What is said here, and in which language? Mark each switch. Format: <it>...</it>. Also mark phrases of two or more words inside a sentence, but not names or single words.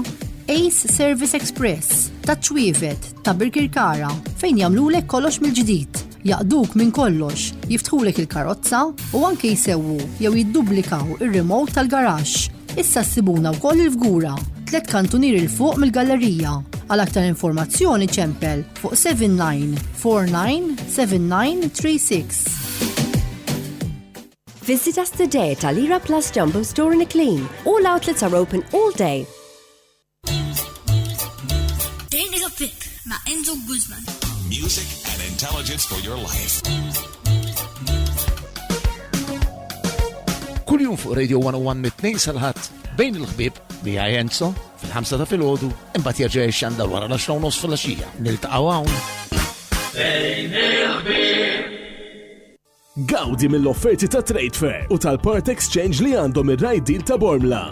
<mt>Ace Service Express ta' ċwievet ta' Birkirkara fejn jagħmlulek kollox mill-ġdid. Jaqduk minn kollox, jiftħulek il-karozza u anke jsewwu jew jiddublikaw ir-remote tal-garaxx. Issa ssibuna wkoll il-fgura, 3 kantunier il fuq mill-gallerija. Għal aktar informazzjoni ċempel fuq 79497936.</mt> <en>Visit us today at Alira Plus Jumbo Store in Eclean. All outlets are open all day. Dating a Pick ma' Enzo Guzman. Music and intelligence for your life.</en> <mt>Kull jum fuq Radio 101 mit-2 sal-ħadd bejn il-ħbieb li Enzo fil-5 ta' filgħodu imbagħad jerġa' jixxandar wara l-10:30 filgħaxija. Niltaqgħu hawn. Bejn il-ħbieb. Gawdi mill-offerti ta' Trade Fair u tal-Part Exchange li għandhom ir-</mt> <en>right deal</en> <mt>ta' Bormla.</mt>